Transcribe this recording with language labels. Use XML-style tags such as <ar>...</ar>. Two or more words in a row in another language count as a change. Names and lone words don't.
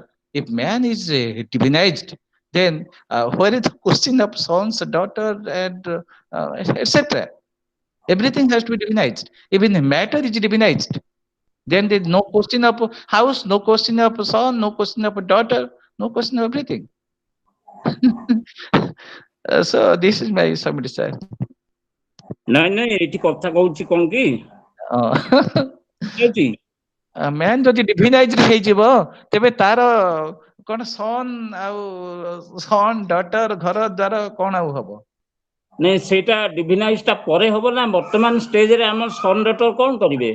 <en>If man is divinized, then where is the question of sons, daughter, and etc. Everything has to be divinized. Even matter is divinized. Then there is no question of house, no question of son, no question of daughter, no question of everything. So this is my summary, sir.</en> <or>ନାଇଁ ଏଠି କଥା କହୁଛି କଣ କି, ମ୍ୟାନ୍ ଯଦି ଡିଭିନାଇଜ୍ ହେଇଯିବ ତେବେ ତାର କଣ ସନ୍ ଆଉ</or> <en>son daughter</en> <or>ଘର ଦ୍ୱାର କଣ ଆଉ ହବ? ନାଇଁ ସେଇଟା ଡିଭିନାଇଜ୍ ଟା ପରେ ହବ ନା, ବର୍ତ୍ତମାନ ଷ୍ଟେଜରେ ଆମର</or> <en>son daughter</en> <or>କଣ କରିବେ?</or>